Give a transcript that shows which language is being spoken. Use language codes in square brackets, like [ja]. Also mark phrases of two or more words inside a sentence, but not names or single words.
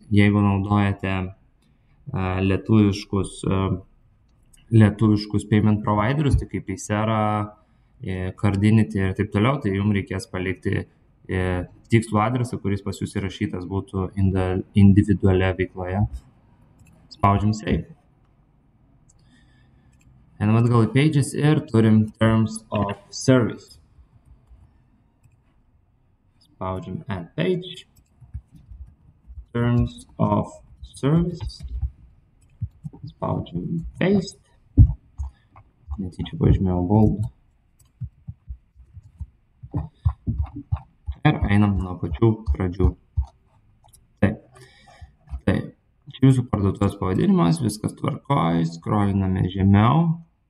[lt] Jeigu naudojate lietuviškus payment providerius, tai kaip Paysera, Cardinity ir taip toliau, tai jums reikės palikti tikslų adresą, kuris pas jūs įrašytas būtų individualioje veikloje. Spaudžiam save. Einam atgal į pages ir turim [en] terms of service. [lt] Spaudžiam [en] add page. Terms of service. [lt] Spaudžiam paste. Netyčia pažymėjau bold. Ir einam nuo pačių pradžių. Taip. Čia jūsų parduotuvės pavadinimas, viskas tvarkoj, scrolliname žemiau.